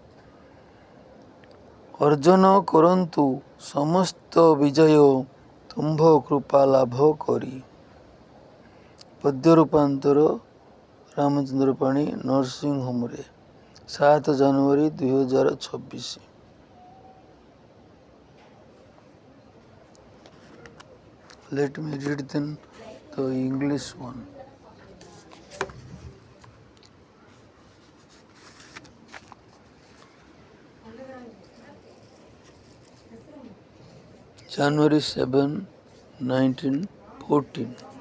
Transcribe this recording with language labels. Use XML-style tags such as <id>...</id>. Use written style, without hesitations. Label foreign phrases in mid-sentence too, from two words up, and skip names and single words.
<or>ଅର୍ଜନ କରନ୍ତୁ ସମସ୍ତ ବିଜୟ ତୁମ୍ଭ କୃପା ଲାଭ କରି। ପଦ୍ୟ ରୂପାନ୍ତର ରାମଚନ୍ଦ୍ର ପାଣି ନରସିଂହମରେ 7 ଜାନୁଆରୀ 2026।</or> <en>Let me read then the English one. January 7, 1914.</en>